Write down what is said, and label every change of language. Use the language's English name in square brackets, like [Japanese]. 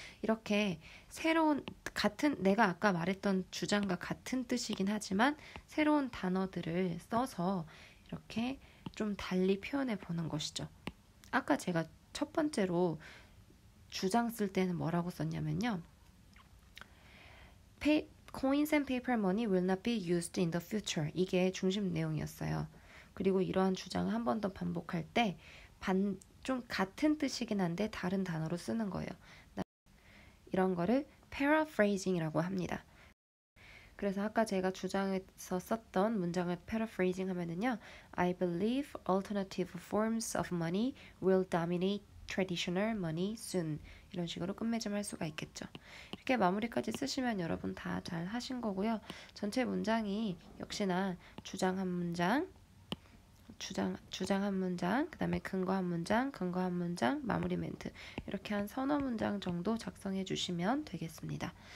[Korean] 이렇게 새로운 내가 아까 말했던 주장과 같은 뜻이긴 하지만 새로운 단어들을 써서 이렇게 좀 달리 표현해 보는 것이죠. 아까 제가 첫 번째로 주장 쓸 때는 뭐라고 썼냐면요. [English] Coins and paper money will not be used in the future. [Korean] 이게 중심 내용이었어요. 그리고 이러한 주장을 한 번 더 반복할 때 좀 같은 뜻이긴 한데 다른 단어로 쓰는 거예요. 이런 거를 paraphrasing이라고 합니다. 그래서 아까 제가 주장에서 썼던 문장을 paraphrasing 하면은요. [English] I believe alternative forms of money will dominate traditional money soon. [Korean] 이런 식으로 끝맺음할 수가 있겠죠. 이렇게 마무리까지 쓰시면 여러분 다 잘 하신 거고요. 전체 문장이 역시나 주장 한 문장, 주장 한 문장, 그 다음에 근거 한 문장, 근거 한 문장, 마무리 멘트 이렇게 한 서너 문장 정도 작성해 주시면 되겠습니다.